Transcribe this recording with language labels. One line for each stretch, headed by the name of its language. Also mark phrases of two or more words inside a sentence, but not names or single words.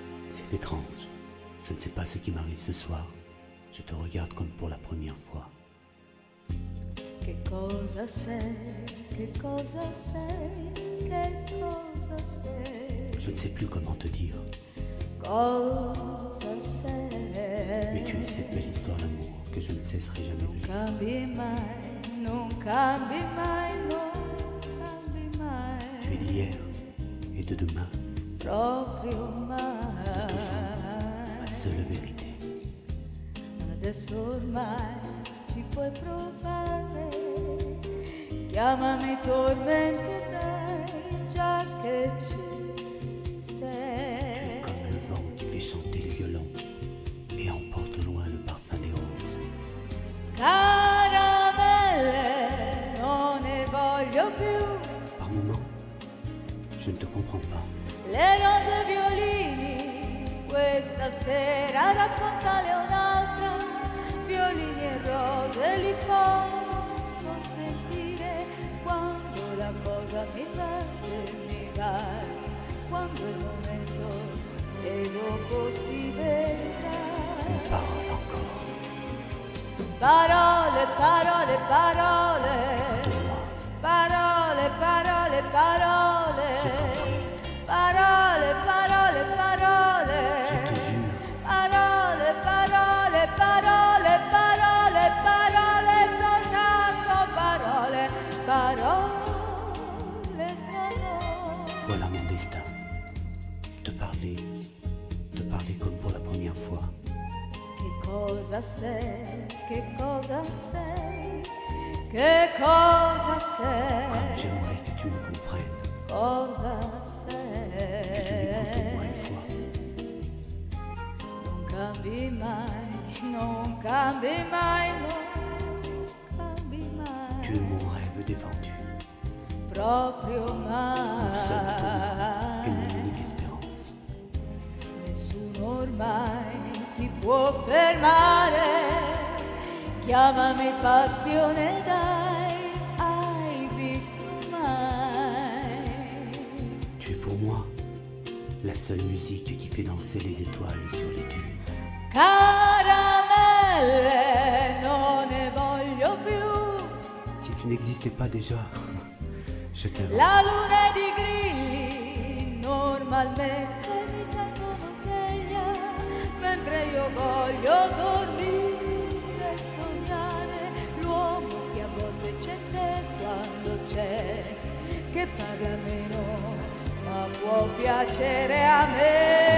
French: C'est étrange. Je ne sais pas ce qui m'arrive ce soir. Je te regarde comme pour la première fois.
Italian: Che cosa sei, che cosa sei, che cosa sei?
French: Je ne sais plus comment te dire.
Italian: Cosa sei?
French: Mais tu es cette belle histoire d'amour que je ne cesserai jamais de lire.
Italian: Cambi mai, non cambi mai, non cambi mai.
French: Tu es d'hier et de demain,
Italian: Proprio mai.
French: ma seule vérité.
Italian: Adesso ormai ci puoi provare. Chiamami tormento, dai, già che ci sei.
French: Comme le vent qui fait chanter les violons et emporte loin le parfum des roses.
Italian: Caramelle, non ne voglio più.
French: Par moments, je ne te comprends pas.
Italian: Le rose e violini, questa sera raccontale un'altra. Violini e rose li posso sentire quando la cosa mi va, se mi va, quando è il momento e dopo si vedrà.
French: Une parole encore.
Italian: Parole, parole, parole,
French: De moi,
Italian: parole, parole, parole,
French: j'ai compris.
Italian: parole, parole, parole,
French: Je te jure,
Italian: parole, parole, parole, parole, parole, soltanto parole, parole tra noi.
French: voilà mon destin. Te parler comme pour la première fois.
Italian: Che cosa sei, che cosa sei, che cosa sei,
French: Comme j'aimerais que tu me comprennes,
Italian: cosa
French: que tu m'écoutes au moins
Italian: sei.
French: une fois.
Italian: Non cambi mai, non cambi mai, non cambi
French: Tu
Italian: mai,
French: es mon rêve défendu,
Italian: proprio
French: mon seul tour et mon
Italian: mai.
French: unique espérance.
Italian: Nessuno ormai ti può fermare, chiamami passione, dai, hai visto mai?
French: Tu es pour moi la seule musique qui fait danser les étoiles sur les dunes.
Italian: Caramelle, non ne voglio più.
French: Si tu n'existais pas déjà, je t'invente.
Italian: La luna ed i grilli normalmente mi tengono sveglia, mentre io voglio dormire e sognare l'uomo che a volte c'è te quando c'è, che parla meno ma può piacere a me.